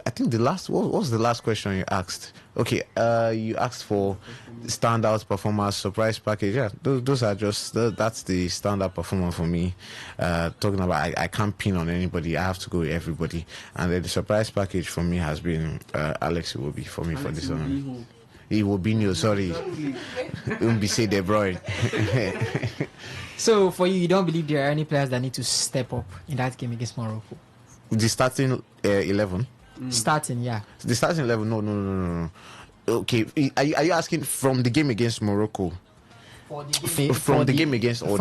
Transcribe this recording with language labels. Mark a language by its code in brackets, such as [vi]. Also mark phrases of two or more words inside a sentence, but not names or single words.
[en] I think what was the last question you asked? Okay, you asked for standout performance, surprise package. Yeah, those are just that's the standout performer for me. Talking about, I can't pin on anybody. I have to go with everybody. And then the surprise package for me has been Alex Iwobi for me for this one. Iwobi, sorry, don't be say De Bruyne. So for you don't believe there are any players that need to step up in that game against Morocco? The starting 11. Starting, yeah. The starting 11. No. Okay, are you asking from the game against Morocco? From the game against Algeria.